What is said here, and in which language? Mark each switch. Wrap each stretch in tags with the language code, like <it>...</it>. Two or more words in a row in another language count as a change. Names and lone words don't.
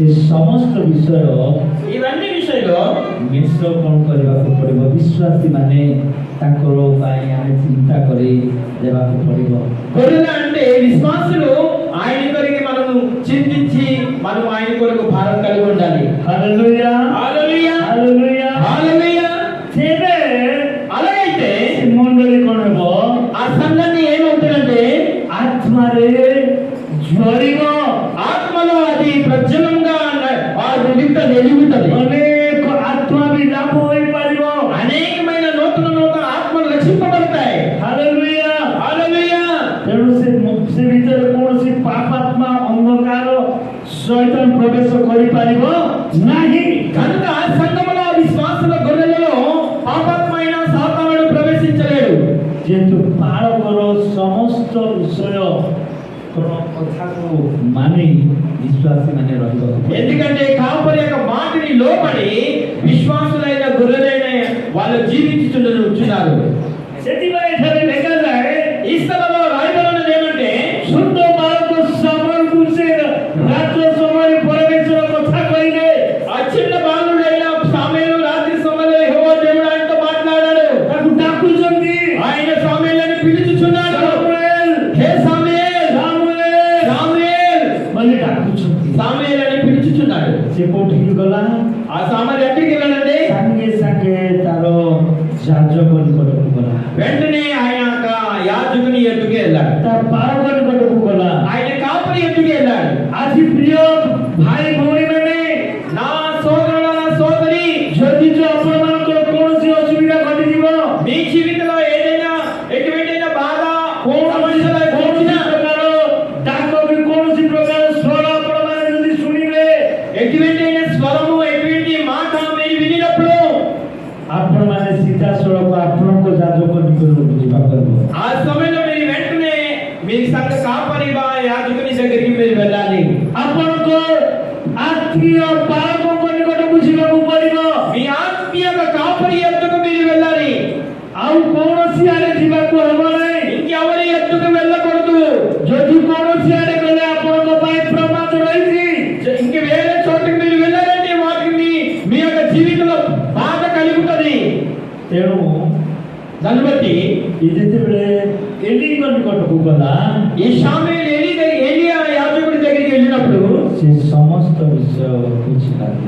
<or>ସମସ୍ତ ବିଷୟ</or> <te>ఇవన్నీ విషయంలో</te> <or>ମିଶ୍ର କ'ଣ କରିବାକୁ ପଡ଼ିବ? ବିଶ୍ୱାସୀମାନେ ତାଙ୍କର ପାଇଁ ଆମେ ଚିନ୍ତା କରି ଦେବାକୁ ପଡ଼ିବ।</or> <te>గొర్రెల అంటే విశ్వాసులు ఆయన కొరకు మనము చింతించి మనం ఆయన కొరకు భారం కలిగి ఉండాలి। హల్లెలూయా హల్లెలూయా హల్లెలూయా హల్లెలూయా।</te> <or>ତେବେ</or> <te>అలాగైతే</te> <or>ମଣ୍ଡଳୀ କ'ଣ ହେବ?</or> <te>ఆ సంఘాన్ని ఏమవుతుందంటే</te> <or>ଆତ୍ମାରେ ଜ୍ୱଳିବ,</or> <te>ఆత్మలో అది ప్రజ్వలంగా వెలుగుతుంది।</te> <or>ଅନେକ ଆତ୍ମା ବି ଲାଭ ହୋଇପାରିବ।</or> <te>అనేకమైన నూతన ఆత్మలు రక్షింపబడతాయి।</te> <or>ହାଲେଲୁୟା</or> <te>హల్లెలూయా।</te> <or>ତେଣୁ ସେ ଭିତରେ କୌଣସି ପାପାତ୍ମା ଅନ୍ଧକାର ଶୈତାନ ପ୍ରବେଶ କରିପାରିବ ନାହିଁ।</or> <te>కనుక సంఘములో విశ్వాసుల గొర్రెలలో పాపాత్మైన సాతానుడు ప్రవేశించలేడు।</te> <or>ଯେହେତୁ ପାଳକର ସମସ୍ତ ବିଷୟ କଥାକୁ ମାନି ବିଶ୍ୱାସୀମାନେ ରହିବାକୁ ପଡ଼ିବ।</or> <te>ఎందుకంటే కాపరి యొక్క మాటని లోబడి విశ్వాసులైన గొర్రెలైన వాళ్ళు జీవించుచున్నారు।</te> <or>ସେଥିପାଇଁ ଏଠାରେ ଲେଖାଯାଏ</or> <te>ఈ స్థలంలో రాయబడినది ఏమంటే</te> <or>ଶୁଦ୍ଧ ବାଳକ ସାମୁଏଲକୁ ସେ ରାତ୍ର ସମୟରେ ପରମେଶ୍ୱର କଥା କହିଲେ।</or> <te>ఆ చిన్న బాలుడైన సామూయేలు రాత్రి సమయంలో యెహోవా దేవుడు ఆయనతో మాట్లాడాడు।</te> <or>ତାକୁ ଡାକୁଛନ୍ତି,</or> <te>ఆయన సామూయేలుని పిలుచుచున్నాడు।</te> <or>ସାମୁଏଲ</or> <te>హే సామూయేల్</te> <or>ସାମୁଏଲ</or> <te>సామూయేల్</te> <or>ବୋଲି ଡାକୁଛନ୍ତି।</or> <te>సామూయేల్ అని పిలుచుచున్నాడు।</te> <or>ସେ କୋଉଠିକି ଗଲା?</or> <te>ఆ సామూయేలు ఎక్కడికి వెళ్ళాడండి?</te> <or>ସାଙ୍ଗେ ସାଙ୍ଗେ ତାର ଯାଜକ ନିକଟକୁ ଗଲା,</or> <te>వెంటనే ఆయన యొక్క యాజకుని ఎద్దుకు వెళ్ళాడు।</te> <or>ତା ପାଳକ ନିକଟକୁ ଗଲା।</or> <te>ఆయన కాపరి ఎద్దుకు వెళ్ళాడు।</te> <or>ଆଜି ପ୍ରିୟ ଭାଇ ଭଉଣୀମାନେ,</or> <te>నా సోదరుల సోదరి,</te> <or>ଯଦି ଆପଣମାନଙ୍କର କୌଣସି ଅସୁବିଧା ଘଟିଯିବ,</or> <te>మీ జీవితంలో ఏదైనా ఎటువంటిైనా బాధ</te> <or>କୌଣସି ପ୍ରକାର ଡାକ ବି କୌଣସି ପ୍ରକାର ସ୍ୱର ଆପଣମାନେ ଯଦି ଶୁଣିବେ,</or> <te>ఎటువంటిైనా స్వరము ఎటువంటి మాట మీరు వినినప్పుడు</te> <or>ଆପଣମାନେ ସିଧାସଳଖ ଆପଣଙ୍କ ଯାଜକ ନିକଟକୁ ଯିବାକୁ ହେବ।</or> <te>ఆ సమయంలో మీరు వెంటనే మీ సంఘ కాపరి యాజకుని దగ్గరికి మీరు వెళ్ళాలి।</te> <or>ଆପଣଙ୍କ ଆତ୍ମୀୟ ପାଳକଙ୍କ ନିକଟକୁ ଯିବାକୁ ପଡ଼ିବ।</or> <te>మీ ఆత్మీయ కాపరి ఎద్దుకు మీరు వెళ్ళాలి।</te> <or>ଆଉ କୌଣସି ଆଡ଼େ ଯିବାକୁ ହେବ ନାହିଁ।</or> <te>ఇంకెవరి ఎద్దుకు వెళ్ళకూడదు।</te> <or>ଯଦି କୌଣସି ଆଡ଼େ ଗଲେ ଆପଣଙ୍କ ପାଇଁ ପ୍ରମାଦ ରହିଛି।</or> <te>ఇంక వేరే చోటుకి మీరు వెళ్ళాలంటే వాటికి మీ యొక్క జీవితంలో బాధ కలుగుతుంది।</te> <or>ତେଣୁ</or> <te>దాన్ని బట్టి</te> <or>ଏ ଯେତେବେଳେ ଏଲିଙ୍କ ନିକଟକୁ ଗଲା,</or> <te>ఈ సామూయేలు ఏలియా యాజకుడి దగ్గరికి వెళ్ళినప్పుడు</te> <or>ସେ ସମସ୍ତ ବିଷୟ ବୁଝିପାରିଲା।</or>